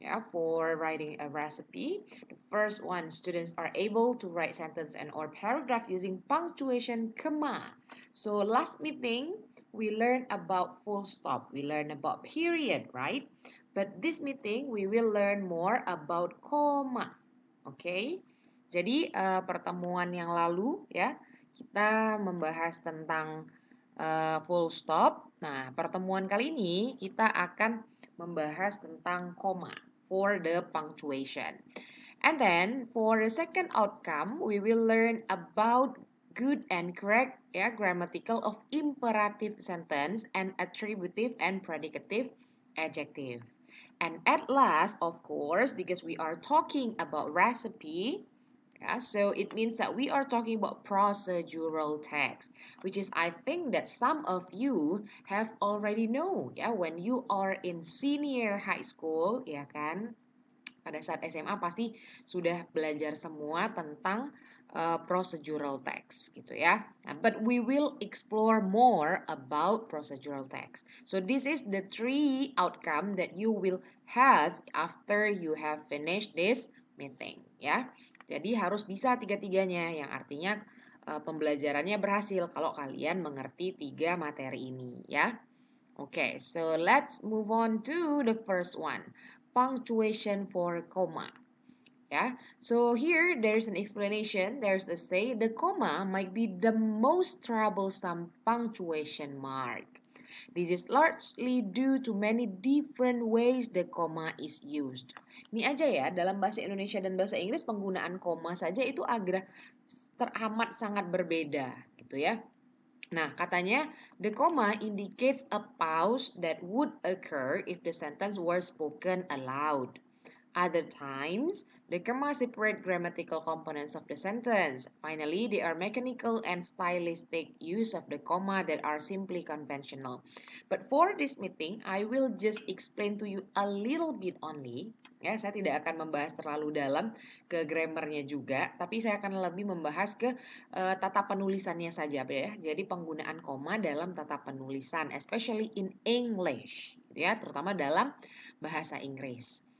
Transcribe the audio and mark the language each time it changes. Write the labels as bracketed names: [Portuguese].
[English] For writing a recipe. The first one, students are able to write sentence and or paragraph using punctuation, comma. So last meeting, we learned about full stop. We learned about period, right? But this meeting, we will learn more about comma. Oke. [Indonesian] Jadi pertemuan yang lalu kita membahas tentang full stop. Nah, pertemuan kali ini kita akan membahas tentang koma [English] for the punctuation. And then for the second outcome, we will learn about good and correct grammatical of imperative sentence and attributive and predicative adjective. And at last, of course, because we are talking about recipe, so it means that we are talking about procedural text, which is I think that some of you have already know when you are in senior high school, [Indonesian] ya kan? Pada saat SMA pasti sudah belajar semua tentang procedural text gitu ya. [English] But we will explore more about procedural text. So this is the three outcome that you will have after you have finished this meeting ya. [Indonesian] Jadi harus bisa tiga-tiganya yang artinya pembelajarannya berhasil kalau kalian mengerti tiga materi ini ya. [English] Okay, so let's move on to the first one. Punctuation for comma. So here there's an explanation. There's a say the comma might be the most troublesome punctuation mark. This is largely due to many different ways the comma is used. [Indonesian] Ini aja ya, dalam bahasa Indonesia dan bahasa Inggris penggunaan koma saja itu agak teramat sangat berbeda gitu ya. Nah, katanya [English] the comma indicates a pause that would occur if the sentence were spoken aloud. Other times, the comma separate grammatical components of the sentence. Finally, they are mechanical and stylistic use of the comma that are simply conventional. But for this meeting, I will just explain to you a little bit only. [Indonesian] Saya tidak akan membahas terlalu dalam ke grammarnya juga, tapi saya akan lebih membahas ke tata penulisannya saja ya. Jadi penggunaan koma dalam tata penulisan, [English] especially in English, [Indonesian] ya, terutama dalam bahasa Inggris.